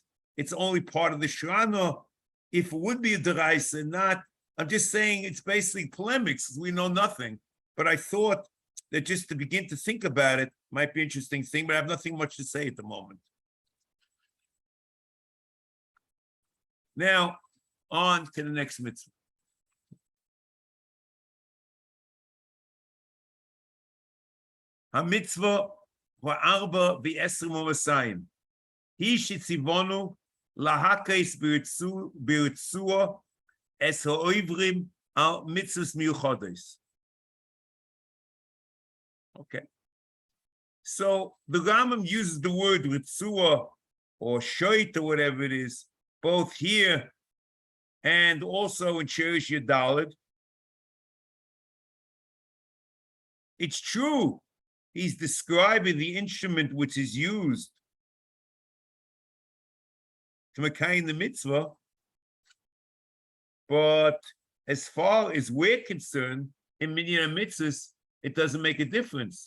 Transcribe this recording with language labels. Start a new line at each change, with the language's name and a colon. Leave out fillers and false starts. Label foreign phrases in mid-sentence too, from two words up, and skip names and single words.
English: It's only part of the shrana. If it would be a deraisa, not, I'm just saying it's basically polemics. We know nothing. But I thought that just to begin to think about it might be an interesting thing, but I have nothing much to say at the moment. Now, on to the next mitzvah.
Hebrew: המצוה וארבע ועשרים ומאתים. היא שצונו להכות ברצועה את העוברים על מצוות מיוחדות.
English: Okay. So the Rambam uses the word ritzua or shoit or whatever it is, both here and also in Cherish Yadalid. It's true, he's describing the instrument which is used to Mekayim the mitzvah, but as far as we're concerned, in Minyan HaMitzvos, it doesn't make a difference.